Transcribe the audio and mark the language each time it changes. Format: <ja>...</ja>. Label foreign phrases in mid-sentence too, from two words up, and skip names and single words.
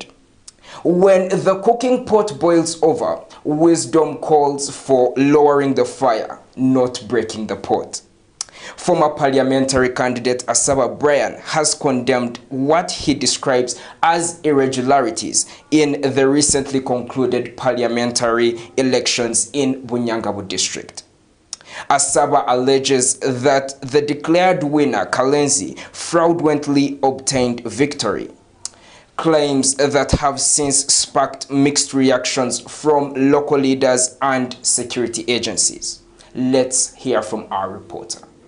<en>When the cooking pot boils over, wisdom calls for lowering the fire, not breaking the pot. Former parliamentary candidate Asaba Brian has condemned what he describes as irregularities in the recently concluded parliamentary elections in Bunyangabu district. Asaba alleges that the declared winner, Kalenzi, fraudulently obtained victory. Claims that have since sparked mixed reactions from local leaders and security agencies. Let's hear from our reporter.</en>